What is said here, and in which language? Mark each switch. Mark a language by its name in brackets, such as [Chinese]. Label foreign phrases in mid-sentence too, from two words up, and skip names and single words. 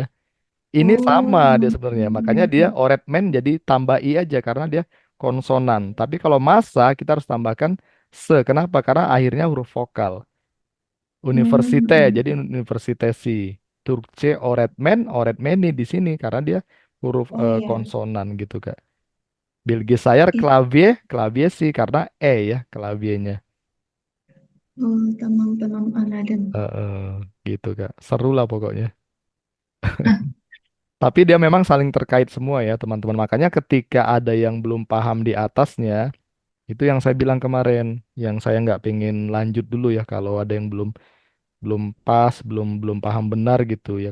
[Indonesian] Ini sama dia sebenarnya, makanya dia oretmen jadi tambah I aja karena dia konsonan. Tapi kalau massa kita harus tambahkan se. Kenapa? Karena akhirnya huruf vokal. Universite, jadi universitesi. [Turkish] Turkce oretmen, oretmeni [Indonesian] di sini karena dia huruf Oh iya. konsonan gitu Kak. Bilgisayar Ih, klavye, klavye sih karena E ya klavyenya. [Turkish] Tamam-tamam anladım. [Indonesian] Gitu Kak. Seru lah pokoknya. Tapi dia memang saling terkait semua ya teman-teman. Makanya ketika ada yang belum paham di atasnya, itu yang saya bilang kemarin, yang saya nggak pengen lanjut dulu ya kalau ada yang belum belum pas, belum belum paham benar gitu ya.